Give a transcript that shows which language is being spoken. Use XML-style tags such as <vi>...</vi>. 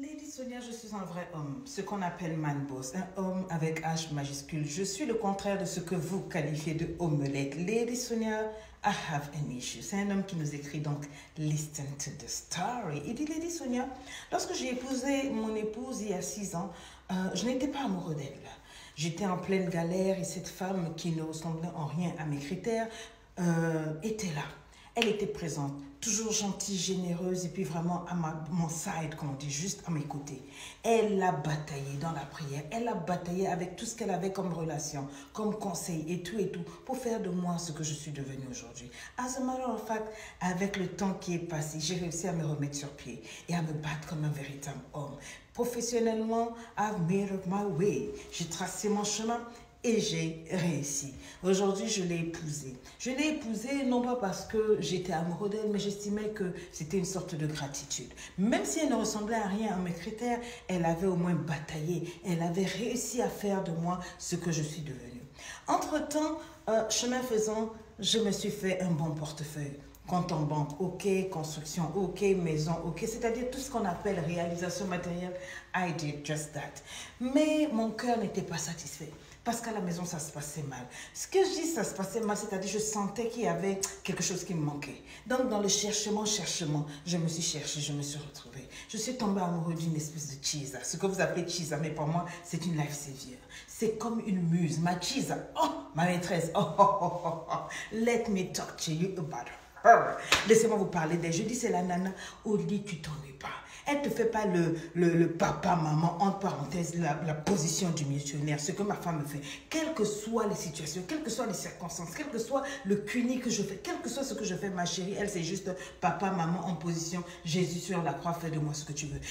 <fr>Sonia, je suis un vrai homme, ce qu'on appelle man boss, un homme avec H majuscule. Je suis le contraire de ce que vous qualifiez de omelette.</fr> <en>Lady Sonia, I have an issue.</en> <fr>C'est un homme qui nous écrit donc</fr> <en>listen to the story.</en> <fr>Il dit Lady Sonia, lorsque j'ai épousé mon épouse il y a 6 ans, je n'étais pas amoureux d'elle. J'étais en pleine galère et cette femme qui ne ressemblait en rien à mes critères était là. Elle était présente, toujours gentille, généreuse et puis vraiment à mon side, comme on dit, juste à mes côtés. Elle a bataillé dans la prière, elle a bataillé avec tout ce qu'elle avait comme relation, comme conseil et tout pour faire de moi ce que je suis devenue aujourd'hui.</fr> <en>As a matter of fact,</en> <fr>avec le temps qui est passé, j'ai réussi à me remettre sur pied et à me battre comme un véritable homme. Professionnellement,</fr> <en>I've made up my way.</en> <fr>J'ai tracé mon chemin. Et j'ai réussi. Aujourd'hui, je l'ai épousée. Je l'ai épousée non pas parce que j'étais amoureux d'elle, mais j'estimais que c'était une sorte de gratitude. Même si elle ne ressemblait à rien à mes critères, elle avait au moins bataillé. Elle avait réussi à faire de moi ce que je suis devenue. Entre-temps, chemin faisant, je me suis fait un bon portefeuille. Compte en banque, ok, construction, ok, maison, ok, c'est-à-dire tout ce qu'on appelle réalisation matérielle,</fr> <en>I did just that.</en> <fr>Mais mon cœur n'était pas satisfait. Parce qu'à la maison, ça se passait mal. Ce que je dis, ça se passait mal, c'est-à-dire je sentais qu'il y avait quelque chose qui me manquait. Donc, dans le cherchement, je me suis cherchée, je me suis retrouvée. Je suis tombée amoureuse d'une espèce de cheesa. Ce que vous appelez cheesa, mais pour moi, c'est une</fr> <en>life savior.</en> <fr>C'est comme une muse. Ma cheesa, oh, ma maîtresse,</fr> <en>let me talk to you about her.</en> <fr>Laissez-moi vous parler d'elle. Je dis, c'est la nana, au lit, tu t'ennuies pas. Elle ne te fait pas le papa, maman, entre parenthèses, la position du missionnaire, ce que ma femme me fait. Quelles que soient les situations, quelles que soient les circonstances, quel que soit le cuni que je fais, quel que soit ce que je fais, ma chérie, elle, c'est juste papa, maman en position, Jésus sur la croix, fais de moi ce que tu veux.</fr>